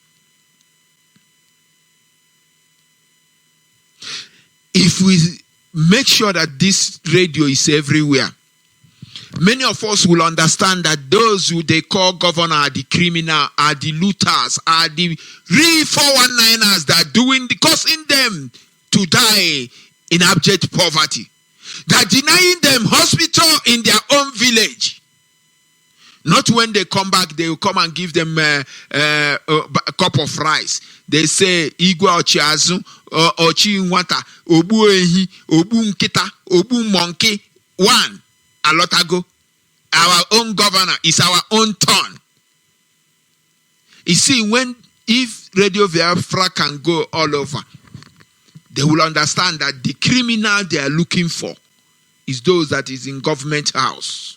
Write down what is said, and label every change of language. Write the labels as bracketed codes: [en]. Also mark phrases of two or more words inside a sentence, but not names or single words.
[en] If we make sure that this radio is everywhere, many of us will understand that those who they call governor are the criminal, are the looters, are the real 419ers that are causing them to die in abject poverty. That denying them hospital in their own village. Not when they come back, they will come and give them a cup of rice. They say, [ig] Igwa ochiazu, ochi nwata, obu ehi, obu nkita, obu monkey. [en] One, a lot ago. Our own governor is our own turn. You see, if Radio Biafra can go all over, they will understand that the criminal they are looking for is those that is in government house.